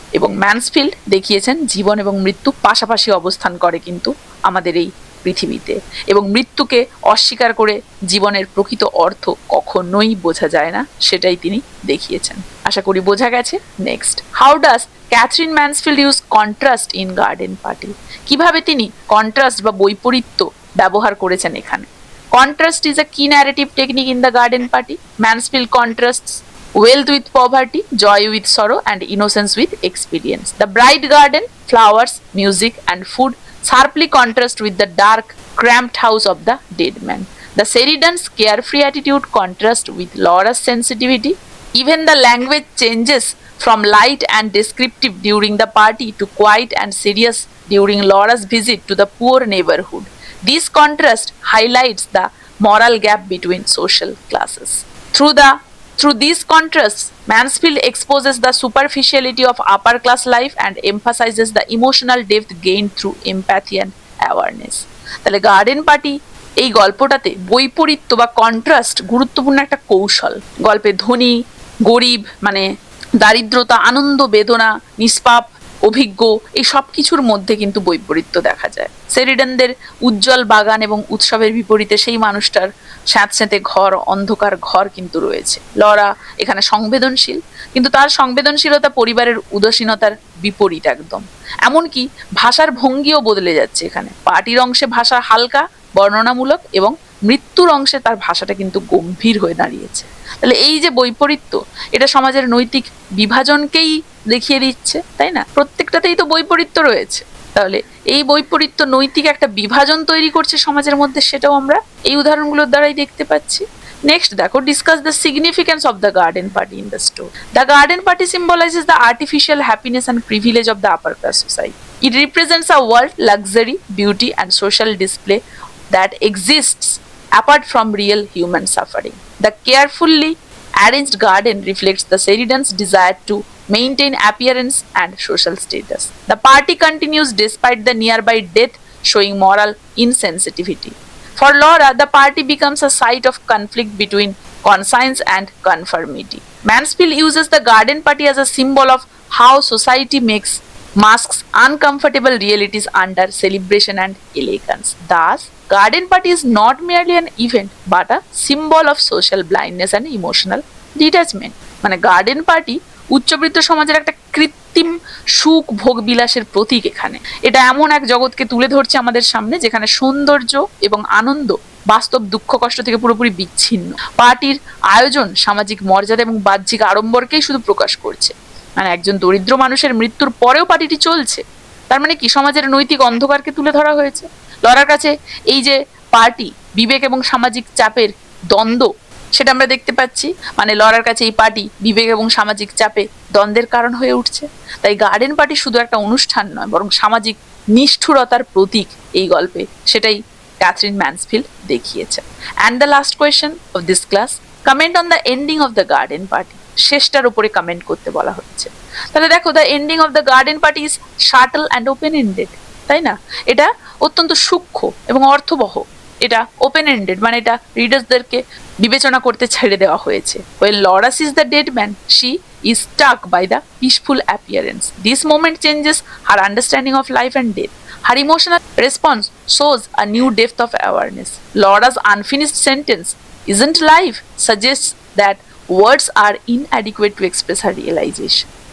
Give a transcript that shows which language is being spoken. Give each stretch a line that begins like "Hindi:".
Bangla: এবং ম্যানসফিল্ড দেখিয়েছেন জীবন এবং মৃত্যু পাশাপাশি অবস্থান করে কিন্তু আমাদের এই পৃথিবীতে, এবং মৃত্যুকে অস্বীকার করে জীবনের প্রকৃত অর্থ কখনোই বোঝা যায় না, সেটাই তিনি দেখিয়েছেন। আশা করি বোঝা গেছে।
English: Next, how does Katherine Mansfield use contrast in garden party?
Bangla: কিভাবে তিনি কন্ট্রাস্ট বা বৈপরীত্য ব্যবহার করেছেন এখানে।
English: Contrast is a key narrative technique in the garden party. Mansfield contrasts wealth with poverty, joy with sorrow, and innocence with experience. The bright garden, flowers, music, and food sharply contrast with the dark, cramped house of the dead man. The Sheridans' carefree attitude contrasts with Laura's sensitivity. Even the language changes from light and descriptive during the party to quiet and serious during Laura's visit to the poor neighborhood. This contrast highlights the moral gap between social classes. Through these contrasts, Mansfield exposes the superficiality of upper class life and emphasizes the emotional depth gained through empathy and awareness.
Bangla: তাহলে garden party এই গল্পটাতে বৈপরীত্য বা contrast গুরুত্বপূর্ণ একটা কৌশল। গল্পে ধনী গরিব, মানে দারিদ্রতা, আনন্দ, বেদনা, নিষ্পাপ অভিজ্ঞ, এই সব কিছুর মধ্যে কিন্তু বৈপরীত্য দেখা যায়। সেরিডানদের উজ্জ্বল বাগান এবং উৎসবের বিপরীতে সেই মানুষটার স্যাঁতস্যাঁতে ঘর, অন্ধকার ঘর কিন্তু রয়েছে। লরা এখানে সংবেদনশীল, কিন্তু তার সংবেদনশীলতা পরিবারের উদাসীনতার বিপরীত একদম। এমনকি ভাষার ভঙ্গিও বদলে যাচ্ছে এখানে। পার্টির অংশে ভাষা হালকা, বর্ণনামূলক, এবং মৃত্যুর অংশে তার ভাষাটা কিন্তু গম্ভীর হয়ে দাঁড়িয়েছে। তাহলে এই যে বৈপরীত্য, এটা সমাজের নৈতিক বিভাজনকেই দেখিয়ে দিচ্ছে, তাই না? প্রত্যেকটাতেই তো বৈপরীত্য রয়েছে। তাহলে এই বৈপরীত্য নৈতিক একটা বিভাজন তৈরি করছে সমাজের মধ্যে, সেটাও আমরা এই উদাহরণগুলোর দ্বারাই দেখতে পাচ্ছি।
English: next
Bangla: দেখো,
English: Discuss the significance of the garden party in the story. The garden party symbolizes the artificial happiness and privilege of the upper class society. It represents a world, luxury, beauty, and social display that exists apart from real human suffering. The carefully arranged garden reflects the Sheridan's desire to maintain appearance and social status. The party continues despite the nearby death, showing moral insensitivity. For Laura, the party becomes a site of conflict between conscience and conformity. Mansfield uses the garden party as a symbol of how society masks uncomfortable realities under celebration and elegance. Thus, garden party is not merely an event but a symbol of social blindness and emotional detachment.
Bangla: মানে garden party উচ্চবৃত্ত সমাজের একটা কৃত্রিম সুখ ভোগ বিলাসের প্রতীক। এখানে এটা এমন এক জগৎকে তুলে ধরছে আমাদের সামনে যেখানে সৌন্দর্য এবং আনন্দ বাস্তব দুঃখ কষ্ট থেকে পুরোপুরি বিচ্ছিন্ন। পার্টির আয়োজন সামাজিক মর্যাদা এবং বাহ্যিক আড়ম্বরকেই শুধু প্রকাশ করছে। মানে একজন দরিদ্র মানুষের মৃত্যুর পরেও পার্টিটি চলছে। তার মানে কি, সমাজের নৈতিক অন্ধকারকে তুলে ধরা হয়েছে। লরার কাছে এই যে পার্টি বিবেক এবং সামাজিক চাপের দ্বন্দ্ব, সেটা আমরা দেখতে পাচ্ছি। মানে লরার কাছে এই পার্টি বিবেক এবং সামাজিক চাপে দ্বন্দ্বের কারণ হয়ে উঠছে। তাই গার্ডেন পার্টি শুধু একটা অনুষ্ঠান নয়, বরং সামাজিক নিষ্ঠুরতার প্রতীক এই গল্পে, সেটাই ক্যাথরিন ম্যানসফিল্ড দেখিয়েছে।
English: And the last question of this class, comment on the ending of the garden party.
Bangla: শেষটার উপরে কমেন্ট করতে বলা হচ্ছে। তাহলে দেখো,
English: the ending of the garden party is subtle and open ended,
Bangla: তাই না? এটা অত্যন্ত সূক্ষ্ম এবং অর্থবহ। এটা ওপেন এন্ডেড, মানে এটা রিডার্সদেরকে বিবেচনা করতে ছেড়ে দেওয়া হয়েছে।
English: When Laura sees the dead man, she is struck by the peaceful appearance. This moment changes her understanding of life and death. Her emotional response shows a new depth of awareness. Laura's unfinished sentence, "Isn't life?" suggests that words are inadequate to express her realization.